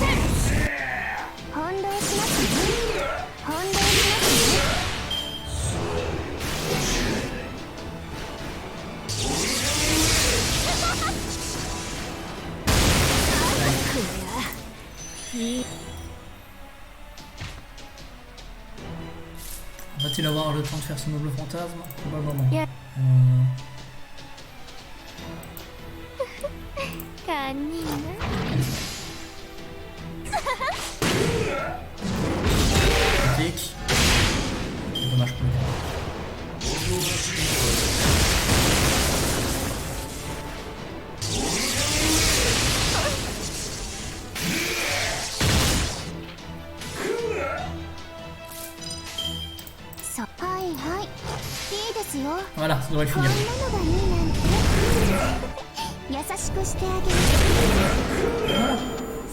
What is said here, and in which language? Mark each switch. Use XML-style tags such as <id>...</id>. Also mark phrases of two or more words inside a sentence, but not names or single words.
<ja>翻弄しますね。翻弄しますね。</ja> <fr>Va-t-il avoir le temps de faire ce noble fantasme? Probablement.</fr> <ja>Yeah. 堪忍ね。</ja> <fr>Critique. C'est dommage pour le gars.</fr> <ja>はいはい、いいですよ。</ja> <fr>Voilà, ça devrait</fr> <ja>こん</ja> <fr>finir.</fr> <ja>なのがいいなんて。優しくしてあげます。</ja>